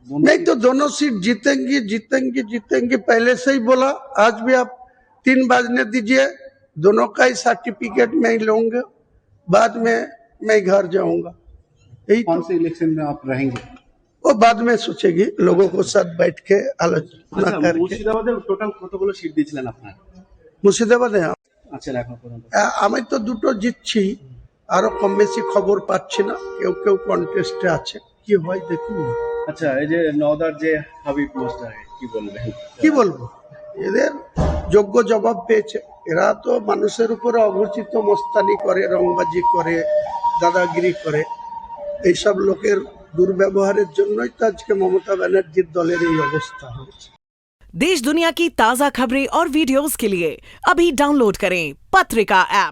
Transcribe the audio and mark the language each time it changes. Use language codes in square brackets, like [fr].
[hi] नहीं तो दोनों सीट जीतेंगी जीतेंगी जीतेंगी, पहले से ही बोला। आज भी आप 3 बजने दीजिए, दोनों का ही सर्टिफिकेट मैं ही लूंगा, बाद में मैं घर जाऊंगा। यही कौन से इलेक्शन में आप रहेंगे? वो बाद में सोचेगी, लोगों को साथ बैठ के आलोचना करके। [bn] মুর্শিদাবাদে টোটাল কতগুলো সিট দিয়েছিলেন আপনারা? মুর্শিদাবাদে আচ্ছা, এখন পর্যন্ত আমি তো দুটো জিতছি, আরো কম বেশি খবর পাচ্ছি না, কেউ কেউ কন্টেস্টে আছে, কি হয় দেখুন না। আচ্ছা, এই যে নওদার যে হাবিব পোস্টার, কি বলবেন? কি বলবো, এদের যোগ্য জবাব পেয়েছে। এরা তো মানুষের উপরে অঘোষিত মস্তানি করে, রংবাজি করে, দাদাগিরি করে। এইসব লোকের দুর্ব্যবহারের জন্যই তো আজকে মমতা ব্যানার্জির দলের এই অবস্থা হয়েছে। [hi] देश दुनिया की ताज़ा खबरें और वीडियोस के लिए अभी डाउनलोड करें पत्रिका ऐप।